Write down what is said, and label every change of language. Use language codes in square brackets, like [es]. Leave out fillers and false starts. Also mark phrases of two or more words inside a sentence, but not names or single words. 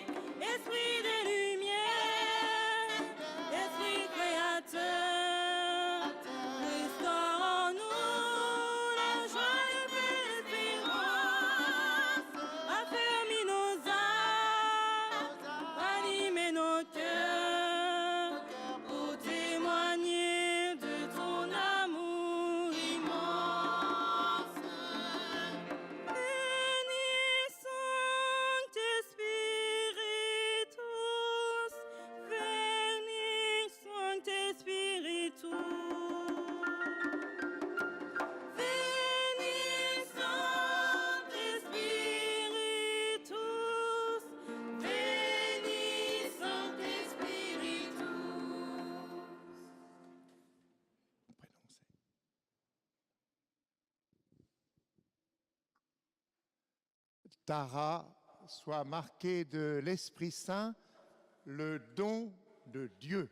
[fr] Esprit de lumière, Esprit créateur, restaure en nous la joie et l'espérance. Affermis nos âmes, ranime nos cœurs, pour témoigner de ton amour immense. [la] Veni Sancte Spiritus, Veni Sancte Spiritus, Veni Sancte Spiritus, Veni Sancte Spiritus. [fr] Tara soit marquée de l'Esprit Saint, le don de Dieu.